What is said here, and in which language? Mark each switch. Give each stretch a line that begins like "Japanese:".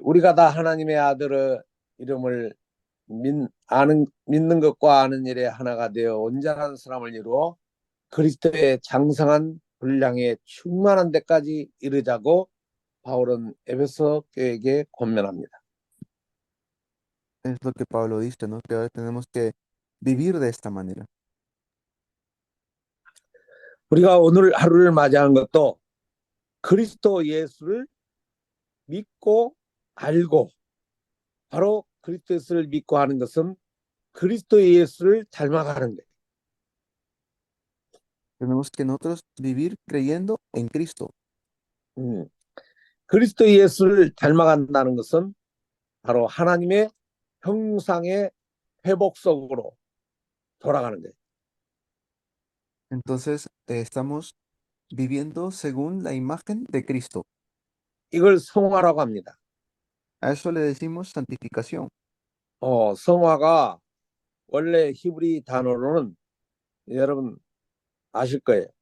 Korean: 우리가 다 하나님의 아들의 이름을 믿는 것과 아는 일에 하나가 되어 온전한 사람을 이루어 그리스도의 장성한 분량에 충만한 데까지 이르자고 바울은 에베소 교회에게 권면합니다.
Spanish: Es lo que Pablo dice, ¿no? Que ahora tenemos que vivir de esta manera.
Korean: 우리가 오늘 하루를 맞이한 것도 그리스도 예수를 믿고 알고 바로 그리스도 예수를 믿고 하는 것은 그리스도 예수를 닮아가는 거예요.
Spanish: Tenemos que nosotros vivir creyendo en Cristo.
Korean: 그리스도 예수를 닮아간다는 것은 바로 하나님의 형상의 회복 속으로 돌아가는 거예요.
Spanish: Entonces, estamos viviendo según la imagen de Cristo.
Korean: 이걸 성화라고 합니다.
Spanish: A eso le decimos santificación.
Korean: 성화가 원래 히브리 단어로는 여러분 아실 거예요.